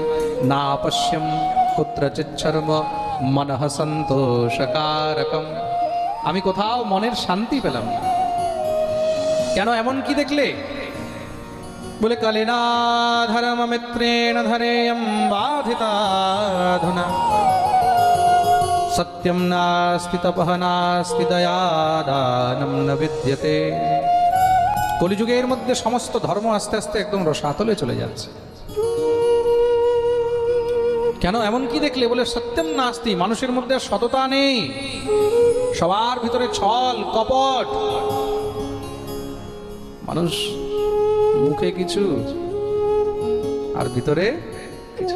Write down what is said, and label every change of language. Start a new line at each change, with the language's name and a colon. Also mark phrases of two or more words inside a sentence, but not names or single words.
Sanskrit: না পশ্যম কুত্রচিৎ শর্ম মনঃ সন্তোষকারকম।
Bangla: আমি কোথাও মনের শান্তি পেলাম না। কেন? এমন কি দেখলে?
Sanskrit: বলে কলিনাধরম মিত্রেণ ধরেয়ম বাধিতাধুনা সত্যম নাস্তি তপঃ নাস্তি দয়া দানম ন বিদ্যতে।
Bangla: কলিযুগের মধ্যে সমস্ত ধর্ম আস্তে আস্তে একদম রসাতলে চলে যাচ্ছে। কেন? এমন কি দেখলে? বলে
Sanskrit: সত্যম নাস্তি,
Bangla: মানুষের মধ্যে সততা নেই, সবার ভিতরে ছল কপট। মানুষ মুখে কিছু আর ভিতরে কিছু।